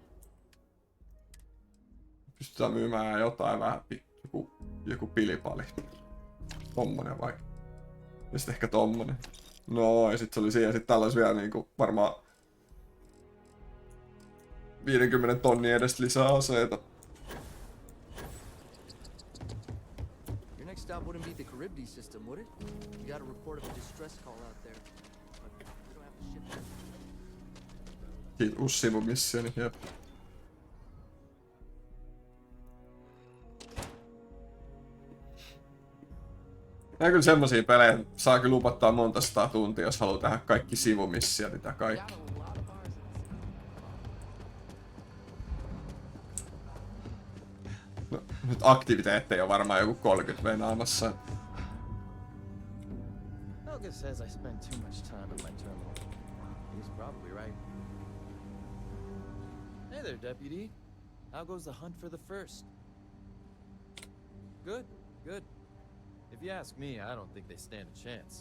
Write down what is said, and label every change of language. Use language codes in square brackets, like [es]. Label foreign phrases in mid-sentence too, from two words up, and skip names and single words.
[fi] Pystytään myymään jotain vähän. Joku pilipali. Tommonen vaikka. Ja sit ehkä tommonen. No ja sit se oli siinä. Sit täällä olisi vielä niinku varmaan 50 tonnia edestä lisää aseita. [en] Next stop wouldn't be the Charybdis system, would it? You got a report of a distress call out there. But we don't have to ship it. [fi] Siitä uusi sivumissioni, jep. Nää kyllä semmosia pelejä, saa kyllä lupattaa monta 100 tuntia, jos haluaa tehdä kaikki sivumissiot ja kaikki. No, nyt aktiviteetteja on varmaan joku 30 venaamassa. [en] Helga says I spend too much time at my terminal. He's probably right. Hey there, deputy. How goes the hunt for the first? Good, good. If you ask me, I don't think they stand a chance.